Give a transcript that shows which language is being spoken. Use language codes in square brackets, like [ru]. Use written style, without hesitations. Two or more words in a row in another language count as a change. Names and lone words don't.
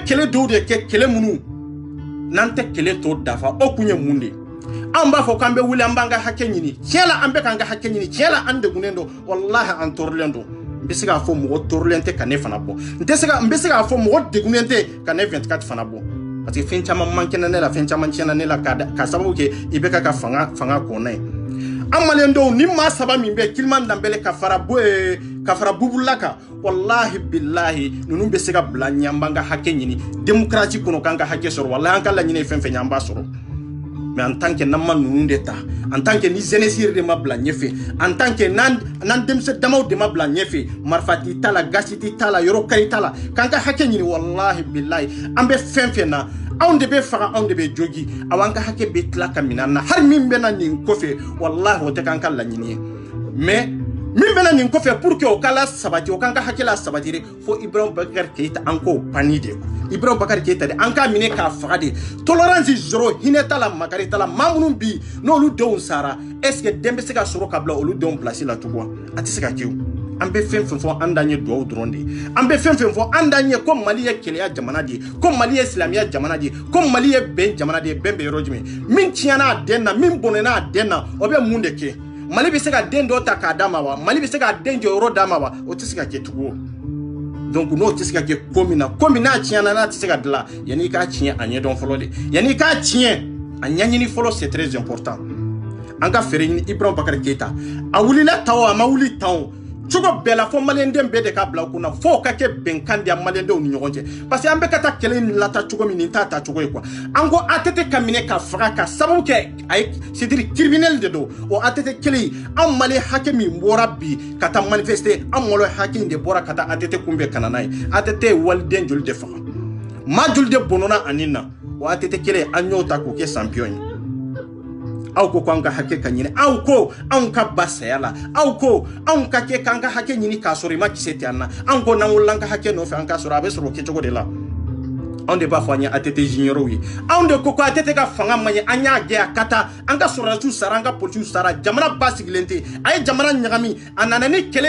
[bm] kɛlɛ dɔw de kɛ kɛlɛ minnu n'an tɛ kɛlɛ tɔ dafa o kun ye mun de an b'a fɔ k'an bɛ wuli an b'an ka hakɛ ɲini tiɲɛ la an bɛ k'an ka hakɛ ɲini tiɲɛ la an degunnen don wallahi an tɔɔrɔlen don n bɛ se k'a fɔ mɔgɔ tɔɔrɔlen tɛ ka ne fana bɔ n bɛ se k'a fɔ mɔgɔ degunnen tɛ ka ne 24 fana bɔ [fr] parce que [bm] fɛn caman man kɛnɛ ne la fɛn caman tiɲɛna ne la ka sababu kɛ i bɛ ka fanga kɔnna ye an maliyɛndenw ni maa saba min bɛ Kiliman Dembele ka fara Bubula kan [ar] wallahi billahi [bm] ninnu bɛ se ka bila ɲɛ an b'an ka hakɛ ɲini démocratie kɔnɔ k'an ka hakɛ sɔrɔ wallahi an ka laɲini ye fɛn fɛn ye an b'a sɔrɔ [fr] mais en tant que [bm] n'an ma ninnu de ta [fr] en tant que [bm] ni jeunesse yɛrɛ de ma bila ɲɛfɛ [fr] en tant que [bm] n'an denmisɛn damaw de ma bila ɲɛfɛ marifa t'i ta la gasi t'i ta la yɔrɔ kari t'a la k'an ka hakɛ ɲini [ar] wallahi billahi [bm] an bɛ fɛn fɛn na anw de bɛ faga anw de bɛ jogi aw an ka hakɛ bɛ tila ka minɛ an na hali min bɛ na nin kɔfɛ wallahi o tɛ k'an ka laɲini ye mais min bɛ na nin kɔfɛ pour que o ka la sabati o k'an ka hakɛ la sabati fo Ibrahim Bakary Keita an k'o pani de Ibrahim Bakary Keita de an k'a minɛ k'a faga de [fr] tolérance zéro [bm] hinɛ t'a la makari t'a la maa minnu bi n'olu denw sara [fr] est ce que [bm] den bɛ se ka sɔrɔ ka bila olu denw place la tugun a tɛ se ka kɛ o an bɛ fɛn fɛn fɔ an dan ye duwawu dɔrɔn de an bɛ fɛn fɛn fɔ an dan ye ko Mali ye kɛlɛya jamana de ye ko Mali ye silamɛya jamana de ye ko Mali ye bɛn jamana de ye bɛn bɛ yɔrɔ jumɛn min tiɲɛna a den na min bɔnɛna a den na o bɛ mun de kɛ Mali bɛ se ka den dɔ ta k'a d'a ma wa Mali bɛ se ka den jɔyɔrɔ d'a ma wa o tɛ se ka kɛ tugun donc n'o tɛ se ka kɛ ko min n'a tiɲɛna n'a tɛ se ka dilan yanni i k'a tiɲɛ a ɲɛdɔn fɔlɔ de yanni i k'a tiɲɛ a ɲɛɲini fɔlɔ [fr] c'est très important [bm] an ka fɛɛrɛ ɲini Ibrahim Bakary Keita a wulila tan o a ma wuli tan o cogo bɛɛ la fo maliyɛnden bɛɛ de ka bila kunna fo ka kɛ bɛnkan di maliyɛndenw ni ɲɔgɔn cɛ [fr] parce que [bm] an bɛ ka taa kɛlɛ in lata cogo min nin t'a ta cogo ye quoi an ko ATT ka minɛ ka faga ka sababu kɛ ayi [fr] c'est dire criminel [bm] de don o ATT kelen an maliyɛn hakɛ min bɔra bi ka taa manifester an maliyɛn hakɛ in de bɔra ka taa ATT kunbɛn ka na n'a ye ATT ye waliden joli de faga maa joli de bɔnɔna ani na o ATT kelen an y'o ta k'o kɛ champion ye aw ko k'an ka hakɛ ka ɲini aw ko anw ka ba saya la aw ko anw ka kɛ k'an ka hakɛ ɲini k'a sɔrɔ i ma kisɛ tɛ an na anw ko n'an wulila an ka hakɛ nɔfɛ an ka sɔrɔ a bɛ sɔrɔ o kɛcogo de la anw de b'a fɔ an ye ATT juniorw ye anw de ko ATT ka fanga man ɲɛ an y'a gɛn a ka taa an ka sɔrɔdasiw sara an ka policiw sara jamana ba sigilen tɛ a ye jamana ɲagami a nana ni kɛlɛ ye